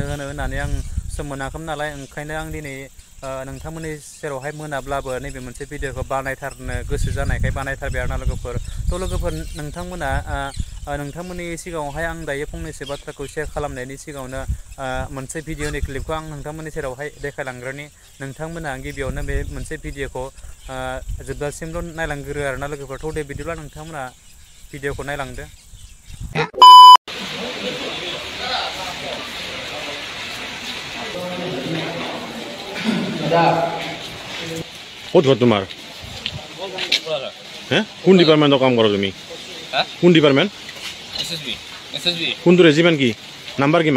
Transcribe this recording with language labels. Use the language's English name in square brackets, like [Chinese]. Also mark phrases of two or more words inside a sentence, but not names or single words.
[Bodo] होननानै आं सम मोनाखैमोन नालाय ओंखायनो आं दिनै नोंथांमोननि सेरावहाय मोनाब्लाबो नैबे मोनसे भिडिअखौ बानायथारनो गोसो जानायखाय बानायथारबाय आरोना लोगोफोर थ' लोगोफोर नोंथांमोना नोंथांमोननि सिगाङावहाय आं दायो फंनैसो बाथ्राखौ शेयार खालामनायनि सिगाङावनो मोनसे भिडिअनि क्लिपखौ आं नोंथांमोननि सेरावहाय देखायलांग्रोनि नोंथांमोना गिबियावनो बे मोनसे भिडिअखौ जोबजासिमल' नायलांग्रो आरोना लोगोफोर थ' दे बिदिब्ला नोंथांमोना भिडिअखौ नायलांदो [Assamese] ক'ত ঘৰ তোমাৰ হে কোন ডিপাৰ্টমেণ্টৰ কাম কৰা তুমি কোন ডিপাৰ্টমেণ্ট কোনটো ৰেজিমেণ্ট কি নাম্বাৰ কিমান